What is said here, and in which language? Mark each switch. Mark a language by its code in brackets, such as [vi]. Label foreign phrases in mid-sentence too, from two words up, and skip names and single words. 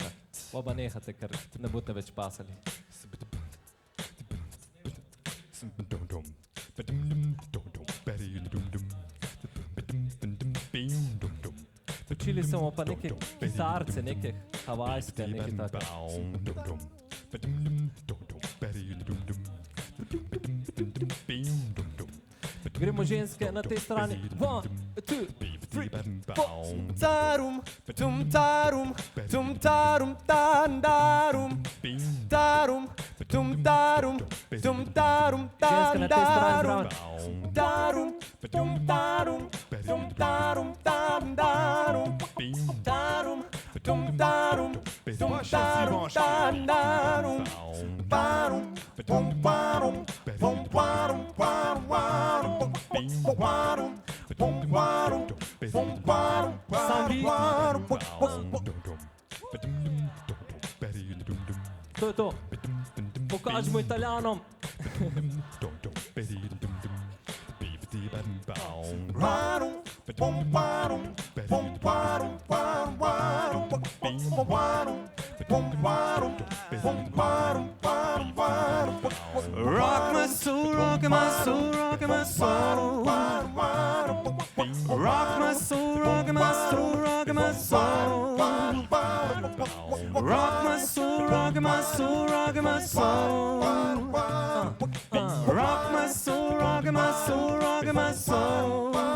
[sl] Pa nehate, ker ne boste več pasali. Učili smo pa neke kitarce, neke havajske, neke take. Gremo ženske na tej strani. 1, 2, 3, 4. Tarum, tum tarum, tum tarum, tan darum, tarum, tum tarum, tum tarum, tan darum, tarum, tum tarum, tum tarum, tan darum, tarum, tum tarum, tum tarum, tan darum, parum, pum parum, pum parum, parum, parum, parum, pum parum, pum parum, parum, To je to. Pokažemo Italijanom. parum, pum parum, pum parum, parum, parum, pum parum, pum parum, pum parum, parum, parum. [en] Rock my soul, rock my soul, rock my soul. Rock my soul, rock my soul, rock my soul. Rock my soul, rock my soul, rock my soul. Rock my soul, rock my soul, rock my soul.